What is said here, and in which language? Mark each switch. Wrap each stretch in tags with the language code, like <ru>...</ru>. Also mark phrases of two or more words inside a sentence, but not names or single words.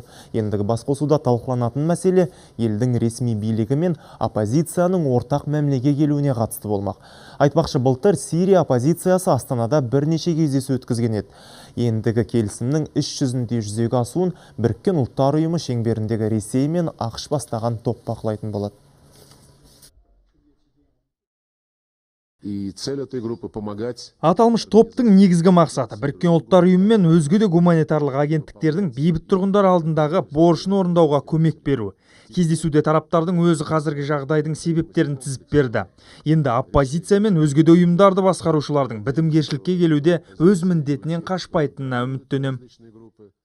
<kk>Ендігі басқосуда талқыланатын мәселе елдің ресми билігі мен оппозицияның ортақ мәмілеге келуіне қатысты болмақ. Айтпақшы, былтыр Сирия оппозициясы Астанада бірнеше кездесу өткізген еді. Ендігі келісімнің іс жүзінде жүзеге асуын Біріккен ұлттар ұйымы шеңберіндегі Ресей мен ақш бастаған топ бақылайтын болады.</kk> <ru>И цель этой группы помогать.</ru> <kk>Аталмыш топтың негізгі мақсаты Біріккен ұлттар ұйымы мен өзге де гуманитарлық агенттіктердің бейбіт тұрғындар алдындағы борышын орындауға көмек беру. Кездесуде тараптардың өзі қазіргі жағдайдың себептерін тізіп берді. Енді оппозиция мен өзге де ұйымдарды басқарушылардың бітімгершілікке келуде өз міндетінен қашпайтынына үміттенем.</kk>